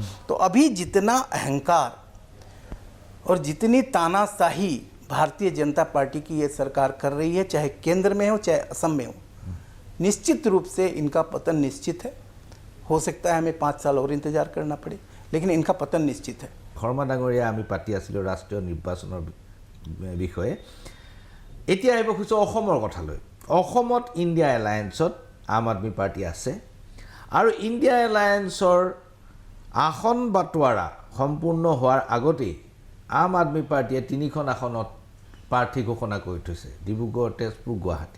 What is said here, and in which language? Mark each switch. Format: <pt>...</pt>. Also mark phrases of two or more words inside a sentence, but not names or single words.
<hi>तो अभी जितना अहंकार और जितनी तानाशाही भारतीय जनता पार्टी की ये सरकार कर रही है, चाहे केंद्र में हो चाहे असम में हो, निश्चित रूप से इनका पतन निश्चित है। हो सकता है हमें 5 साल और इंतजार करना पड़े, लेकिन इनका पतन निश्चित है। शर्मा डांगरिया,</hi> <as>আমি পাতি আছিলোঁ ৰাষ্ট্ৰীয় নিৰ্বাচনৰ বিষয়ে। এতিয়া আহিব খুজিছোঁ অসমৰ কথালৈ। অসমত ইণ্ডিয়া এলায়েন্সত আম আদমি পাৰ্টি আছে আৰু ইণ্ডিয়া এলায়েন্সৰ আসন বাটোৱাৰা সম্পূৰ্ণ হোৱাৰ আগতেই আম আদমি পাৰ্টিয়ে 3খন আসনত প্ৰাৰ্থী ঘোষণা কৰি থৈছে, ডিব্ৰুগড়, তেজপুৰ, গুৱাহাটী।</as>